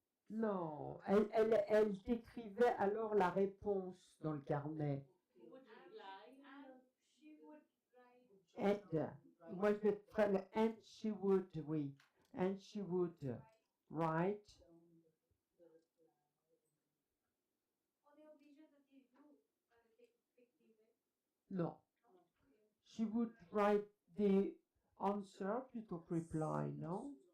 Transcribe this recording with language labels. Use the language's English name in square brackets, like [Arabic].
[French] non, elle décrivait alors la réponse dans le carnet. [English] Who would reply? And she would write. And, [French] moi je vais faire le [English] and she would, [French] oui, [English] and she would write, The reply. [French] On est obligé de dire you d'écrire. non, [English] she would write the answer [French] plutôt que reply, non?